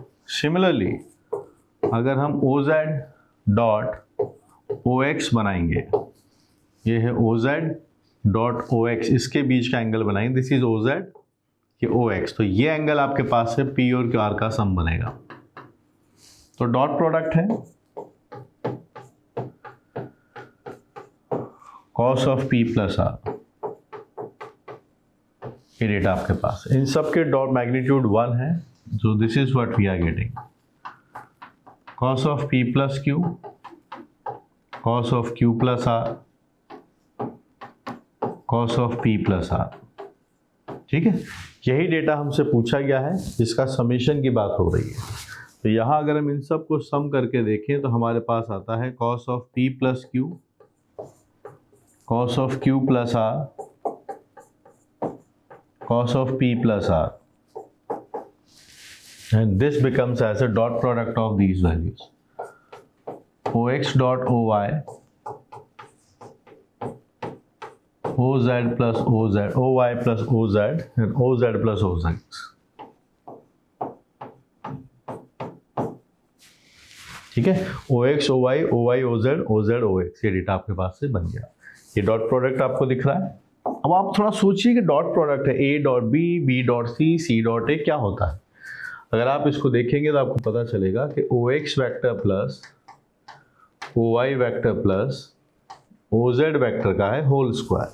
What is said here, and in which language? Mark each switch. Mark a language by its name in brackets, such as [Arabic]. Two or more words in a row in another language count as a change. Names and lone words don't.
[Hindi] सिमिलरली अगर हम ओ जेड डॉट ओ एक्स बनाएंगे, ये है ओ जेड डॉट ओ एक्स, इसके बीच का एंगल बनाएंगे, [English] this is [Hindi] ओ जेड, ये ओ एक्स, तो ये एंगल आपके पास है पी और क्यू आर का सम बनेगा। तो [English] dot product [Hindi] है [English] cos of p plus r, [Hindi] ये डेटा आपके पास है। इन सब के [English] dot magnitude [Hindi] 1 है, [English] so this is what we are getting, cos of p plus q, cos of q plus r, cos of p plus r। [Hindi] ठीक है, यही डेटा हमसे पूछा गया है, जिसका समेशन की बात हो रही है। तो यहाँ अगर हम इन सब को सम करके देखें तो हमारे पास आता है [English] cos of p plus q, cos of q plus r, cos of p plus r, and this becomes as a dot product of these values, ox dot oy, oz plus oz, oy plus oz, and oz plus ozx। [Hindi] ठीक है, [English] ox oy oy oz oz ox, [Hindi] ये डेटा आपके पास से बन गया। ये [English] dot product [Hindi] आपको दिख रहा है। अब आप थोड़ा सोचिए कि [English] dot product [Hindi] है [English] a dot b, b dot c dot a, [Hindi] क्या होता है। अगर आप इसको देखेंगे तो आपको पता चलेगा कि [English] OX vector plus OY vector plus OZ vector [Hindi] का है [English] whole square.